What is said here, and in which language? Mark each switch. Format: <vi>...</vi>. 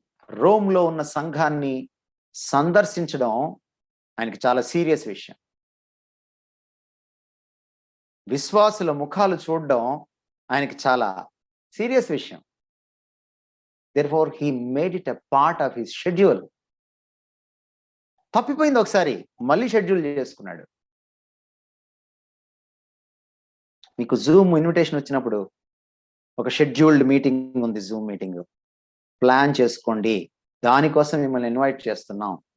<te>రోమ్లో ఉన్న సంఘాన్ని సందర్శించడం ఆయనకి చాలా సీరియస్ విషయం. విశ్వాసుల ముఖాలు చూడడం ఆయనకి చాలా సీరియస్ విషయం.</te> <en>Therefore, he made it a part of his schedule.</en> <te>తప్పిపోయింది ఒకసారి, మళ్ళీ షెడ్యూల్ చేసుకున్నాడు. మీకు జూమ్ ఇన్విటేషన్ వచ్చినప్పుడు ఒక షెడ్యూల్డ్ మీటింగ్ ఉంది, జూమ్ మీటింగ్ ప్లాన్ చేసుకోండి, దానికోసం మిమ్మల్ని ఇన్వైట్ చేస్తున్నాం.</te>